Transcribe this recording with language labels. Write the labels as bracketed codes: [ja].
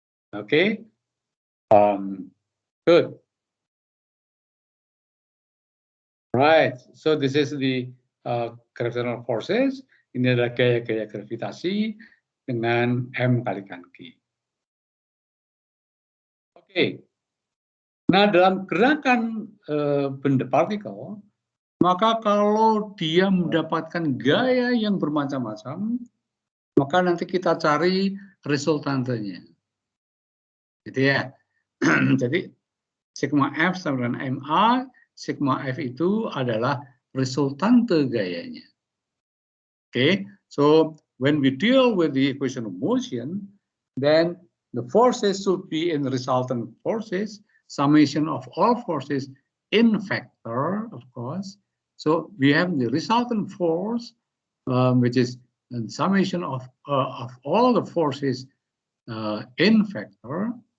[en] Okay, good. Right, so this is the gravitational forces. [id] Ini adalah gaya-gaya gravitasi dengan M kalikan G. Oke, nah dalam gerakan benda partikel, maka kalau dia mendapatkan gaya yang bermacam-macam, maka nanti kita cari resultantenya. Gitu ya. Jadi sigma F sama dengan MA, sigma F itu adalah resultante gayanya. [en] Okay, so when we deal with the equation of motion, then the forces should be in resultant forces, summation of all forces in vector, of course. So we have the resultant force, which is the summation of all the forces in vector.